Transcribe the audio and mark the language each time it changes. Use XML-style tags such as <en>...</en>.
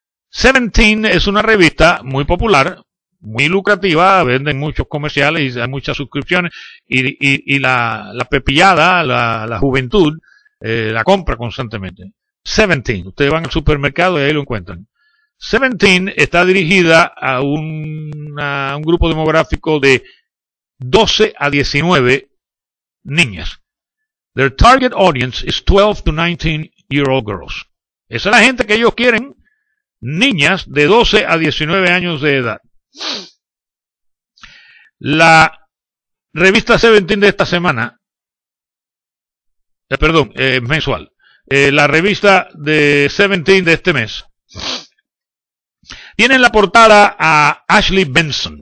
<es>17 es una revista muy popular, muy lucrativa, venden muchos comerciales y hay muchas suscripciones y la pepillada, la juventud, la compra constantemente. 17, ustedes van al supermercado y ahí lo encuentran. 17 está dirigida a un grupo demográfico de 12 a 19 niñas.</es> <en>Their target audience is 12 to 19-year-old girls.</en> <es>Esa es la gente que ellos quieren, niñas de 12 a 19 años de edad. La revista 17 de esta semana, mensual, la revista de 17 de este mes, tiene en la portada a Ashley Benson.</es>